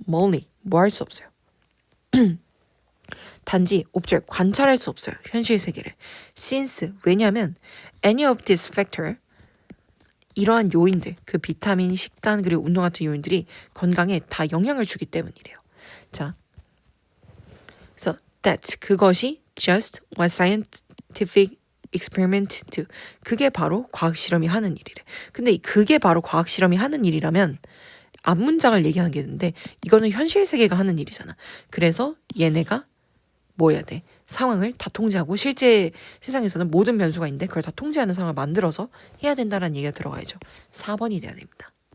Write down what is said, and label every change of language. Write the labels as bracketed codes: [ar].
[ko] only 뭐 할 수 없어요. 단지 observe 관찰할 수 없어요. 현실 세계를. since 왜냐하면 [en] any of these factor [ko] 이러한 요인들, 그 비타민, 식단 그리고 운동 같은 요인들이 건강에 다 영향을 주기 때문이래요. [en] 자, 그래서 that [ko] 그것이 [en] just what scientific experiment do. [ko] 그게 바로 과학 실험이 하는 일이래. 근데 그게 바로 과학 실험이 하는 일이라면 앞 문장을 얘기하는 게 있는데 이거는 현실 세계가 하는 일이잖아. 그래서 얘네가 뭐 해야 돼? 상황을 다 통제하고 실제 세상에서는 모든 변수가 있는데 그걸 다 통제하는 상황을 만들어서 해야 된다는 얘기가 들어가야죠. 4번이 돼야 됩니다.